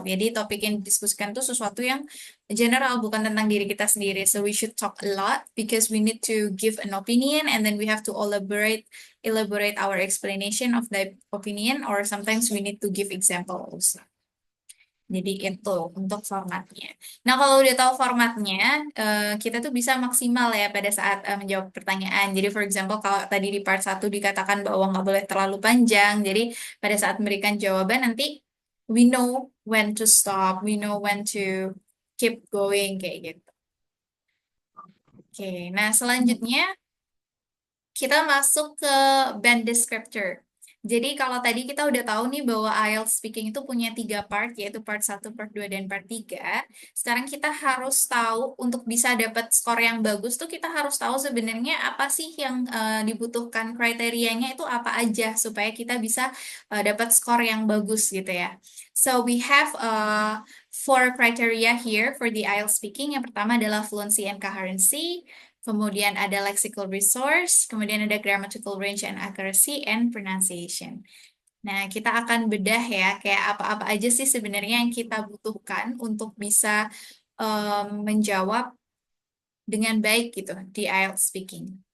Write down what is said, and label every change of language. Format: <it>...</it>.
<id>Jadi topik yang didiskusikan itu sesuatu yang general, bukan tentang diri kita sendiri.</id> <en>So we should talk a lot because we need to give an opinion and then we have to elaborate our explanation of that opinion, or sometimes we need to give examples.</en> <id>Jadi itu untuk formatnya. Nah, kalau udah tahu formatnya, kita tuh bisa maksimal ya pada saat menjawab pertanyaan. Jadi, for example, kalau tadi di part 1 dikatakan bahwa nggak boleh terlalu panjang, jadi pada saat memberikan jawaban nanti</id> <en>we know when to stop, we know when to keep going,</en> <id>kayak gitu. Oke, nah selanjutnya kita masuk ke band descriptor. Jadi kalau tadi kita udah tahu nih bahwa IELTS speaking itu punya 3 part, yaitu part 1, part 2, dan part 3. Sekarang kita harus tahu untuk bisa dapat skor yang bagus tuh kita harus tahu sebenarnya apa sih yang dibutuhkan, kriterianya itu apa aja supaya kita bisa dapat skor yang bagus gitu ya.</id> <en>So we have 4 criteria here for the IELTS speaking.</en> <id>Yang pertama adalah fluency and coherency. Kemudian ada lexical resource, kemudian ada grammatical range and accuracy, and pronunciation. Nah, kita akan bedah ya, kayak apa-apa aja sih sebenarnya yang kita butuhkan untuk bisa menjawab dengan baik gitu di IELTS speaking.</id>